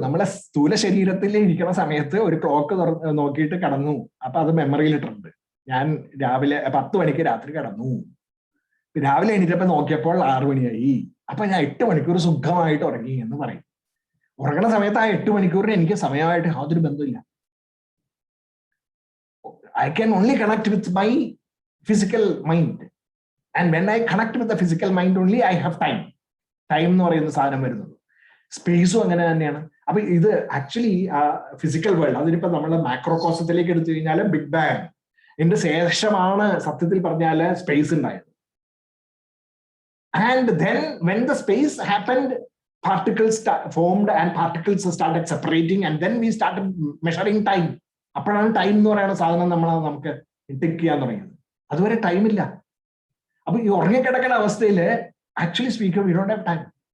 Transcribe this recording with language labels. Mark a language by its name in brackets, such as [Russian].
[Malayalam] നമ്മളെ സ്ഥൂല ശരീരത്തിൽ ഇരിക്കുന്ന സമയത്ത് ഒരു ക്ലോക്ക് നോക്കിയിട്ട് കിടന്നു, അപ്പൊ അത് മെമ്മറിയിൽ ഇട്ടിട്ടുണ്ട്. ഞാൻ രാവിലെ 10 മണിക്ക് രാത്രി കിടന്നു, രാവിലെ എണീറ്റപ്പോ നോക്കിയപ്പോൾ 6 മണിയായി, അപ്പൊ ഞാൻ 8 മണിക്കൂർ സുഖമായിട്ട് ഉറങ്ങി എന്ന് പറയും. ഉറങ്ങുന്ന സമയത്ത് ആ 8 മണിക്കൂറിന് എനിക്ക് സമയമായിട്ട് യാതൊരു ബന്ധമില്ല. [English] I can only connect with my physical mind, and when I connect with the physical mind only I have time [Malayalam] എന്ന് പറയുന്ന സാധനം വരുന്നത്. സ്പേസും അങ്ങനെ തന്നെയാണ്. അപ്പൊ ഇത് ആക്ച്വലി ഫിസിക്കൽ വേൾഡ്, അതിനിപ്പോ നമ്മൾ മാക്രോകോസത്തിലേക്ക് എടുത്തു കഴിഞ്ഞാൽ ബിഗ് ബാങ് ഇതിന്റെ ശേഷമാണ് സത്യത്തിൽ പറഞ്ഞാല് സ്പേസ് ഉണ്ടായത്. [English] And then when the space happened, particles formed and particles started separating, and then we started measuring time. [Malayalam] അപ്പോഴാണ് ടൈം എന്ന് പറയുന്ന സാധനം നമുക്ക് ടിക്ക് ചെയ്യാൻ തുടങ്ങിയത്. അതുവരെ ടൈമില്ല. അപ്പൊ ഈ ഉറങ്ങിക്കിടക്കുന്ന അവസ്ഥയിൽ [English] Actually speaker we don't have time.